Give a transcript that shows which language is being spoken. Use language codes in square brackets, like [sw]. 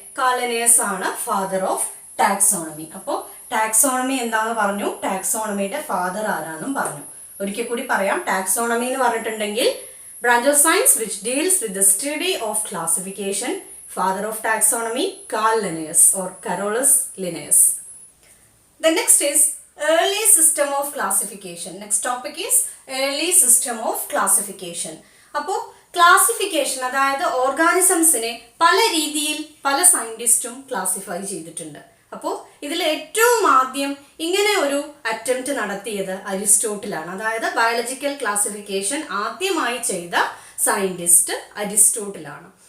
[ml] Carl Linnaeus ആണ് father of taxonomy. അപ്പോൾ taxonomy എന്താന്ന് പറഞ്ഞു, ടാക്സോണമിയുടെ ഫാദർ ആരാന്നും പറഞ്ഞു. ഒരിക്കൽ കൂടി പറയാം. ടാക്സോണമി എന്ന് പറഞ്ഞിട്ടുണ്ടെങ്കിൽ [en] Branch of science which deals with the study of classification. Father of taxonomy Carl Linnaeus or Carolus Linnaeus. The next is early system of classification. Next topic is early system of classification. [ml] അപ്പോൾ classification, അതായത് ഓർഗാനിസംസിനെ പല രീതിയിൽ പല സയന്റിസ്റ്റും classify ചെയ്തിട്ടുണ്ട്. അപ്പോൾ ഇതിൽ ഏറ്റവും ആദ്യം ഇങ്ങനെ ഒരു അറ്റംപ്റ്റ് നടത്തിയത് അരിസ്റ്റോട്ടിലാണ്. അതായത് ബയോളജിക്കൽ ക്ലാസിഫിക്കേഷൻ ആദ്യമായി ചെയ്ത സയന്റിസ്റ്റ് അരിസ്റ്റോട്ടിലാണ്.